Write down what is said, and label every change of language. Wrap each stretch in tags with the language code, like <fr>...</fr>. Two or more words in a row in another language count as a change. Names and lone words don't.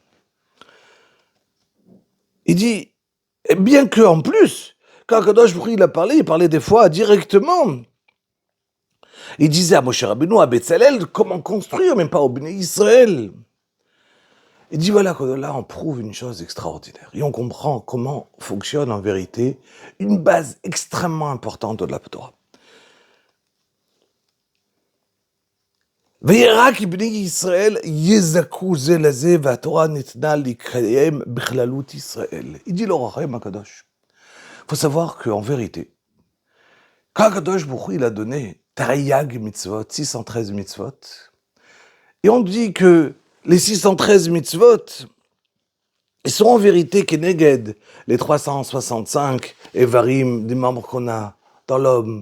<fr>Il dit, et bien que en plus, quand</fr> <he>הקדוש ברוך הוא</he> <fr>il a parlé, il parlait des fois directement. Il disait à Moshe Rabbeinu, à Betzalel, comment construire, même pas au</fr> <he>בני ישראל.</he> <fr>Il dit voilà que là on prouve une chose extraordinaire et on comprend comment fonctionne en vérité une base extrêmement importante de la Torah.</fr> <he>וירא כי בני ישראל יזכו זה לזה והתורה ניתנה לקיים בכללות ישראל.</he> <fr>Il dit l'Or HaChaim הקדוש. Il faut savoir qu'en vérité, quand</fr> <he>הקדוש ברוך הוא</he> <fr>il a donné</fr> <he>תרי"ג מצוות,</he> <fr>613 mitzvot, et on dit que les 613 mitzvot, ils sont en vérité keneged, les 365 évarim des membres qu'on a dans l'homme.</fr>